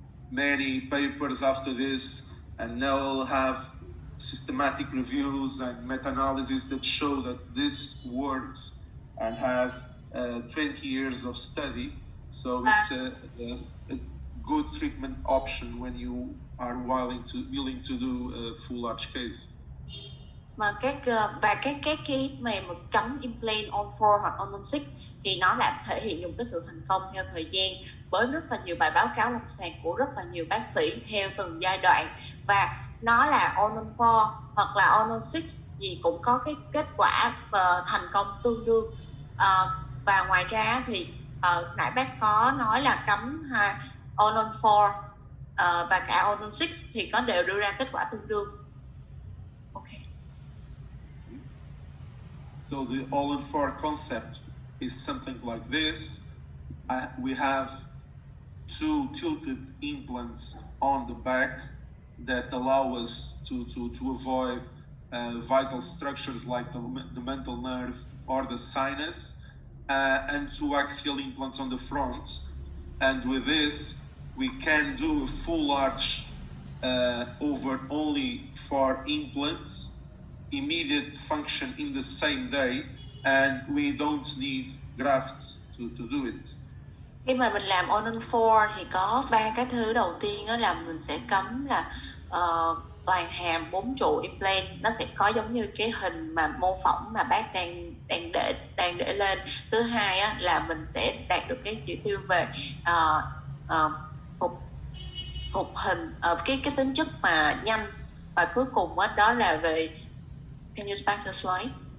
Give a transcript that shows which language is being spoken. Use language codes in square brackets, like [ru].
[en] many papers after this, and now we'll have systematic reviews and meta-analysis that show that this works and has 20 years of study. So it's a good treatment option when you are willing to do a full arch case. [vi] Mà cái mà cắm implant on 4 hoặc on 6 thì nó đã thể hiện một cái sự thành công theo thời gian với rất là nhiều bài báo cáo lâm sàng của rất là nhiều bác sĩ theo từng giai đoạn, và nó là on 4 hoặc là on 6 gì cũng có cái kết quả thành công tương đương. Và ngoài ra thì nãy bác có nói là cắm on 4 và cả on 6 thì có đều đưa ra kết quả tương đương. Okay. [en] So the all-in-4 concept is something like this. We have 2 tilted implants on the back that allow us to avoid vital structures like the mental nerve or the sinus, and 2 axial implants on the front. And with this, we can do a full arch over only 4 implants, immediate function in the same day, and we don't need grafts to do it. [vi] Khi mà mình làm on 4 thì có 3 cái thứ. Đầu tiên đó là mình sẽ cắm là toàn hàm 4 trụ implant, nó sẽ có giống như cái hình mà mô phỏng mà bác đang để lên. Thứ hai á, là mình sẽ đạt được cái chỉ tiêu về phục hình, cái tính chất mà nhanh, và cuối cùng đó là về [en] can you back the slide?